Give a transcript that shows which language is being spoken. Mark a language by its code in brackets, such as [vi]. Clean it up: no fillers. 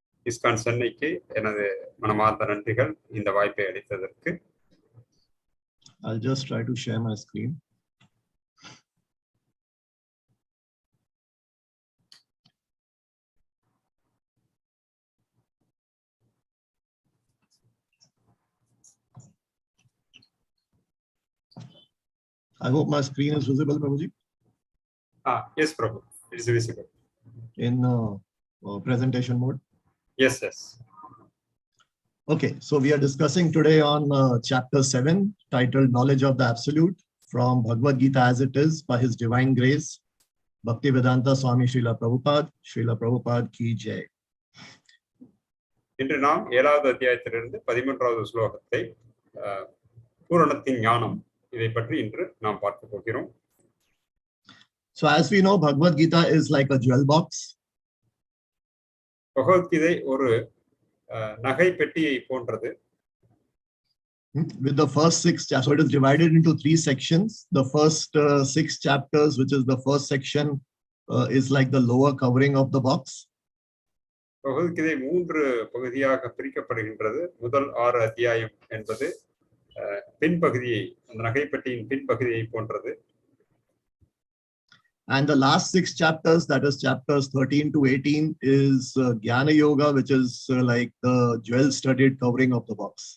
[ta] ISKCON சென்னைக்கு எனது மனமார்ந்த நன்றிகள் இந்த வாய்ப்பை அளித்ததற்கு. [en] I'll just try to share my screen. I hope my screen is visible, Prabhuji. Yes, Prabhu. It is visible. In presentation mode? Yes, yes. Okay, so we are discussing today on chapter 7, titled Knowledge of the Absolute, from Bhagavad Gita as it is, by His Divine Grace, Bhaktivedanta Swami Srila Prabhupada ki jai. [ta] இன்று நாம் 7வது அத்தியாயத்திலிருந்து 13வது ஸ்லோகத்தை பூரணத்தின் ஞானம் இதை பற்றி இன்று நாம் பார்க்க போகிறோம். [en] So as we know, Bhagavad Gita is like a jewel box. [ta] Bhagavad Gita ஒரு நகை பெட்டியை போன்றது. [en] With the first 6 chapters, so it is divided into 3 sections. The first 6 chapters, which is the first section, is like the lower covering of the box. [ta] Bhagavad Gita 3 பகுதியாக பிரிக்கப்படுகின்றது. முதல் 6 அத்தியாயம் என்பது பின்பகுதியை, அந்த நகைப்பெட்டியின் பின்பகுதியை போன்றது. [en] And the last 6 chapters, that is chapters 13 to 18, is Jnana Yoga, which is like the jewel-studded covering of the box.